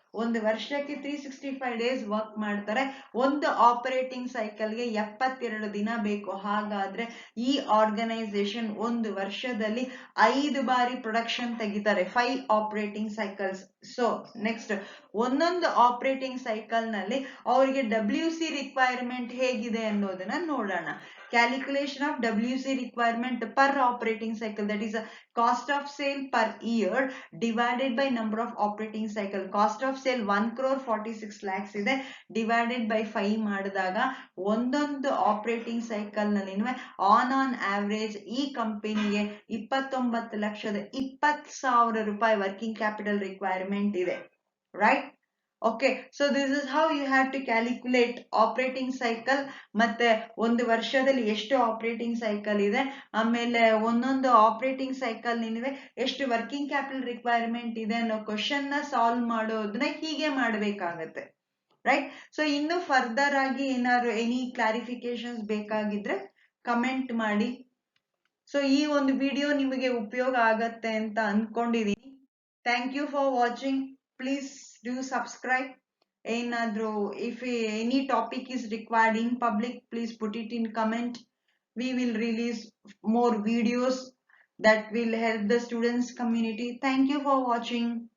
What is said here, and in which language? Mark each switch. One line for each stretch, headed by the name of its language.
Kannada: ಒಂದು ವರ್ಷಕ್ಕೆ 365 days work ಮಾಡ್ತಾರೆ. ಒಂದು ಆಪರೇಟಿಂಗ್ ಸೈಕಲ್ಗೆ 72 ದಿನ ಬೇಕು. ಹಾಗಾದ್ರೆ ಈ ಆರ್ಗನೈಸೇಷನ್ ಒಂದು ವರ್ಷದಲ್ಲಿ 5 ಬಾರಿ ಪ್ರೊಡಕ್ಷನ್ ತೆಗಿತಾರೆ, 5 ಆಪರೇಟಿಂಗ್ ಸೈಕಲ್ಸ್. ಸೊ ನೆಕ್ಸ್ಟ್ ಒಂದೊಂದು ಆಪರೇಟಿಂಗ್ ಸೈಕಲ್ ನಲ್ಲಿ ಅವರಿಗೆ WC ರಿಕ್ವೈರ್ಮೆಂಟ್ ಹೇಗಿದೆ ಅನ್ನೋದನ್ನ ನೋಡೋಣ.
English: Calculation of WC requirement per operating cycle, that is a cost of sale per year divided by number of operating cycle.
Kannada: Cost of sale 1,46,00,000 ಇದೆ, divided by 5 ಮಾಡಿದಾಗ ಒಂದೊಂದು operating cycle ನಲ್ಲಿ on average ಈ ಕಂಪನಿಗೆ 29,20,000 ರೂಪಾಯಿ ವರ್ಕಿಂಗ್ ಕ್ಯಾಪಿಟಲ್ ರಿಕ್ವೈರ್ಮೆಂಟ್ ಇದೆ, right?
English: Okay, so this is how you have to calculate operating cycle.
Kannada: ಮತ್ತೆ ಒಂದು ವರ್ಷದಲ್ಲಿ ಎಷ್ಟು ಆಪರೇಟಿಂಗ್ ಸೈಕಲ್ ಇದೆ, ಆಮೇಲೆ ಒಂದೊಂದು ಆಪರೇಟಿಂಗ್ ಸೈಕಲ್ ನಿನ್ವೆ ಎಷ್ಟು ವರ್ಕಿಂಗ್ ಕ್ಯಾಪಿಟಲ್ ರಿಕ್ವೈರ್ಮೆಂಟ್ ಇದೆ ಅನ್ನೋ ಕ್ವಶನ್ ನ ಸಾಲ್ವ್ ಮಾಡೋದನ್ನ ಹೀಗೆ ಮಾಡ್ಬೇಕಾಗತ್ತೆ, ರೈಟ್? ಸೊ ಇನ್ನು ಫರ್ದರ್ ಆಗಿ ಏನಾದ್ರು ಎನಿ ಕ್ಲಾರಿಫಿಕೇಶನ್ಸ್ ಬೇಕಾಗಿದ್ರೆ ಕಮೆಂಟ್ ಮಾಡಿ. ಸೊ ಈ ಒಂದು ವಿಡಿಯೋ ನಿಮಗೆ ಉಪಯೋಗ ಆಗತ್ತೆ ಅಂತ ಅನ್ಕೊಂಡಿದೀನಿ.
English: Thank you for watching. Please do subscribe.
Kannada: ಏನಾದ್ರೂ
English: If any topic is required in public, please put it in comment. We will release more videos that will help the students community. Thank you for watching.